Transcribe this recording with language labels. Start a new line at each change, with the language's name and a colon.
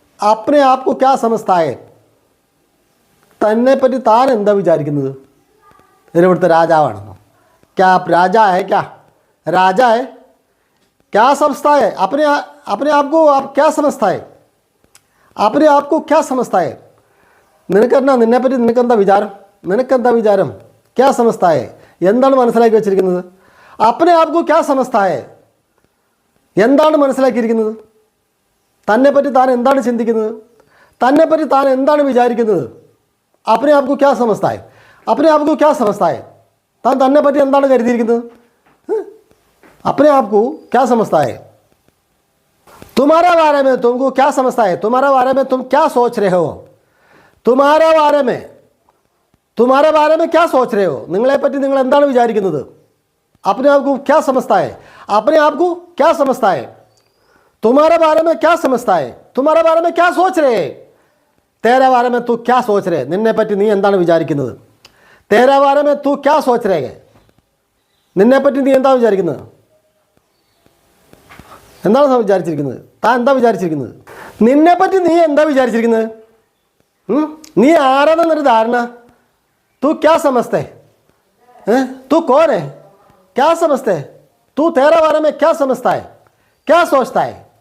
Hindi: अपने आप को क्या समझता है,
Malayalam: തന്നെ പറ്റി താൻ എന്താ വിചാരിക്കുന്നത്? ഇവിടുത്തെ രാജാവാണെന്നോ?
Hindi: क्या आप राजा है, क्या राजा है? क्या समझता है अपने अपने आप को, आप क्या समझता है, अपने आप को क्या समझता है?
Malayalam: നിനക്കെന്നാ, നിന്നെപ്പറ്റി നിനക്കെന്താ വിചാരം, നിനക്കെന്താ വിചാരം?
Hindi: ക്യാ സമസ്തായേ
Malayalam: എന്താണ് മനസ്സിലാക്കി വെച്ചിരിക്കുന്നത്?
Hindi: അപ്പനെ ആപ്കോ ക്യാ സമസ്തായേ
Malayalam: എന്താണ് മനസ്സിലാക്കിയിരിക്കുന്നത്? തന്നെപ്പറ്റി താൻ എന്താണ് ചിന്തിക്കുന്നത്? തന്നെപ്പറ്റി താൻ എന്താണ് വിചാരിക്കുന്നത്?
Hindi: അപ്പനെ ആപ്കോ ക്യാ സമസ്തായേ, അപ്പനെ ആപ്കോ ക്യാ സമസ്തായേ
Malayalam: താൻ തന്നെപ്പറ്റി എന്താണ് കരുതിയിരിക്കുന്നത്?
Hindi: അപ്പനെ ആപ്കോ ക്യാ സമസ്തായേ तुम्हारे बारे में तुमको क्या समझता है, तुम्हारे बारे में तुम क्या सोच रहे हो, तुम्हारे बारे में, तुम्हारे बारे में क्या सोच रहे हो
Malayalam: നിങ്ങളെപ്പറ്റി നിങ്ങൾ എന്താണ് വിചാരിക്കുന്നത്?
Hindi: अपने आप को क्या समझता है, अपने आप को क्या समझता है, तुम्हारे बारे में क्या समझता है, तुम्हारे बारे में क्या सोच रहे, तेरे बारे में तू क्या सोच रहे,
Malayalam: നിന്നെപ്പറ്റി നീ എന്താണ് വിചാരിക്കുന്നത്?
Hindi: तेरे बारे में तू क्या सोच रहे,
Malayalam: നിന്നെപ്പറ്റി നീ എന്താ വിചാരിക്കുന്നത്? എന്താണ് വിചാരിച്ചിരിക്കുന്നത്? താൻ എന്താ വിചാരിച്ചിരിക്കുന്നത്? നിന്നെപ്പറ്റി നീ എന്താ വിചാരിച്ചിരിക്കുന്നത്? നീ ആരാണെന്നൊരു ധാരണ?
Hindi: तू क्या समझते हैं, तू कौन है, क्या समझते हैं, तू तेरे बारे में क्या समझता है, क्या सोचता है?